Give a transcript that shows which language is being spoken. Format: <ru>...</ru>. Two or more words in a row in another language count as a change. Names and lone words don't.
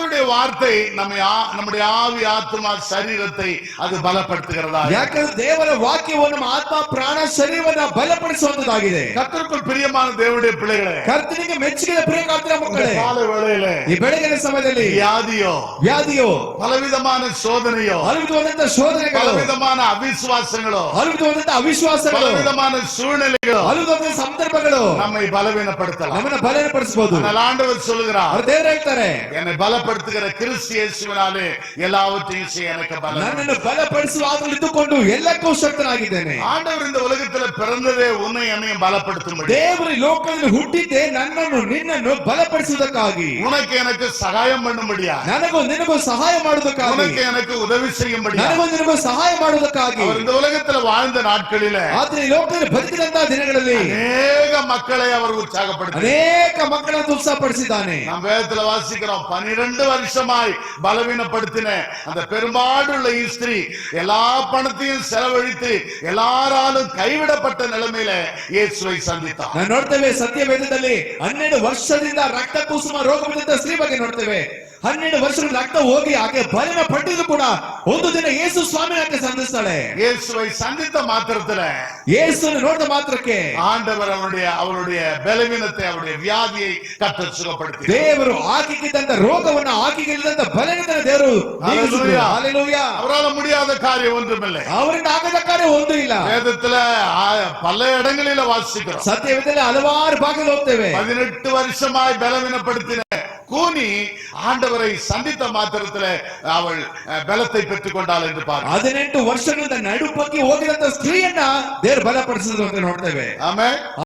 <ta>வார்த்தை நம்முடைய ஆவி ஆத்மா சரீரத்தை அது பலப்படுத்துகிறதா?</ta> <kn>ಯಾಕಂದ್ರೆ ದೇವರ ವಾಕ್ಯವು ನಮ್ಮ ಆತ್ಮ ಪ್ರಾಣ ಶರೀರವನ್ನ ಬಲಪಡಿಸುವಂತದ್ದಾಗಿದೆ.</kn> <ta>கர்த்தருக்குள் பிரியமான தேவனுடைய பிள்ளைகளே,</ta> <kn>ಕರ್ತನಿಗೆ ಮೆಚ್ಚಿದ ಪ್ರಿಯಕರ್ತರ ಮಕ್ಕಳೇ,</kn> <ta>கால வேளையிலே</ta> <kn>ಈ ಬೆಳಗಿನ ಸಮಯದಲ್ಲಿ ವ್ಯಾಧಿಯೋ,</kn> <ta>பலவிதமான சோதனையோ,</ta> <kn>ಹಲವಿಧವಾದಂತಹ ಶೋಧನೆಗಳು,</kn> <ta>பலவிதமான அவிசுவாசங்களோ,</ta> <kn>ಹಲವಿಧವಾದಂತಹ ಅವಿಶ್ವಾಸಗಳು,</kn> <ta>பலவிதமான சூழ்நிலைகளோ,</ta> <kn>ಹಲವಿಧವಾದ ಸಂದರ್ಭಗಳು</kn> <ta>நம்மை பலவீனப்படுத்தலாம்.</ta> <kn>ನಮ್ಮನ್ನ ಬಲಪಡಿಸಬಹುದು.</kn> <ta>ஆண்டவர் சொல்லுகிறார்,</ta> <kn>ಅವರು ದೇವರು ಹೇಳ್ತಾರೆ,</kn> <ta>என்னை பலப்படுத்துகிற கிறிஸ்து இயேசுவினாலே எல்லாவற்றையும் செய்ய எனக்கு பலம்.</ta> <kn>ನನ್ನನ್ನು ಬಲಪಡಿಸುವ ಆತನಲ್ಲಿ ಇದ್ದುಕೊಂಡು ಎಲ್ಲಕ್ಕೂ ಶಕ್ತನಾಗಿದ್ದೇನೆ.</kn> <ta>ஆண்டவர் இந்த உலகத்துல பிறந்ததே உன்னை என்னையும் பலப்படுத்தும்படி.</ta> <kn>ದೇವರು ಲೋಕದಲ್ಲಿ ಹುಟ್ಟಿದ್ದೆ ನನ್ನನ್ನು ನಿನ್ನನ್ನು ಬಲಪಡಿಸುವುದಕ್ಕಾಗಿ,</kn> <ta>உனக்கு எனக்கு சகாயம் பண்ணும்படியா,</ta> <kn>ನನಗೂ ನಿನಗೂ ಸಹಾಯ ಮಾಡುವುದಕ್ಕಾಗಿ,</kn> <ta>உனக்கு எனக்கு உதவி செய்யும்படியா,</ta> <kn>ನನಗೂ ನಿನಗೂ ಸಹಾಯ ಮಾಡುವುದಕ್ಕಾಗಿ.</kn> <ta>அவர் இந்த உலகத்துல வாழ்ந்த நாட்களிலே</ta> <kn>ಆದ್ರೆ ಈ ಲೋಕದಲ್ಲಿ ಬದುಕಿದಂತಹ ದಿನಗಳಲ್ಲಿ</kn> <ta>அநேக மக்களை அவர் உற்சாகப்படுத்தி</ta> <kn>ಅನೇಕ ಮಕ್ಕಳನ್ನು ಉತ್ಸಾಹಪಡಿಸಿದ್ದಾನೆ.</kn> <ta>நாம் வேதத்துல வாசிக்கிறோம், 12 வருஷமாய் பலவீனப்படுத்தின அந்த பெரும்பாடுள்ள ஸ்திரீ எல்லா பணத்தையும் செலவழித்து எல்லாராலும் கைவிடப்பட்ட நிலைமையில இயேசுவை சந்தித்தார்.</ta> <kn>ನಾವು ನೋಡ್ತೇವೆ ಸತ್ಯವೇದದಲ್ಲಿ 12 ವರ್ಷದಿಂದ ರಕ್ತ ಕುಸುಮ ರೋಗವಿದ್ದ ಸ್ತ್ರೀ ಬಗ್ಗೆ ನೋಡ್ತೇವೆ. 12 ವರ್ಷಗಳ ರಕ್ತ ಹೋಗಿ ಆಕೆ ಬಲಿನ ಪಟ್ಟಿದ್ದು ಕೂಡ ಒಂದು ದಿನ ಯೇಸು ಸ್ವಾಮಿ ಆಕೆ ಸಂಧಿಸ್ತಾಳೆ.</kn> <ta>இயேசுவை சந்தித்த மாத்திரத்துல</ta> <kn>ಯೇಸುವನ್ನು ನೋಡಿದ ಮಾತ್ರಕ್ಕೆ</kn> <ta>ஆண்டவர் அவருடைய பலவீனத்தை, அவருடைய வியாதியை கர்த்தர் சுகப்படுத்தி,</ta> <kn>ದೇವರು ಆಕೆಗಿದ್ದಂತ ರೋಗವನ್ನು ಆಕೆಗಿದ್ದಂತ ಬಲವಿನ ದೇವರು ನೀಗಿಸಿದರು. ಹಲ್ಲೆಲೂಯಾ.</kn> <ta>அவரால முடியாத காரியம் ஒன்றுமில்லை.</ta> <kn>ಅವರಿಂದ ಆಗದ ಕಾರ್ಯ ಒಂದು ಇಲ್ಲ.</kn> <ta>வேதத்துல பல இடங்களில வாசிக்கிறோம்.</ta> <kn>ಸತ್ಯವೇದದಲ್ಲಿ ಹಲವಾರು ಭಾಗದಲ್ಲಿ ಹೋಗ್ತೇವೆ.</kn> <ta>18 வருஷமாய் பலவீனப்படுத்தின கூனி ஆண்டவரை சந்தித்த மாத்திரத்துல அவள் பலத்தை பெற்றுக் கொண்டாள் என்று பார்க்கிறோம்.</ta> <kn>18 ವರ್ಷಗಳಿಂದ ನಡುಪಕ್ಕೆ ಹೋಗಿದಂತ ಸ್ತ್ರೀಯನ್ನ ದೇವರು ಬಲಪಡಿಸಿದ್ರು ಅಂತ ನೋಡ್ತೇವೆ.</kn> <ta>ஆமென்.</ta>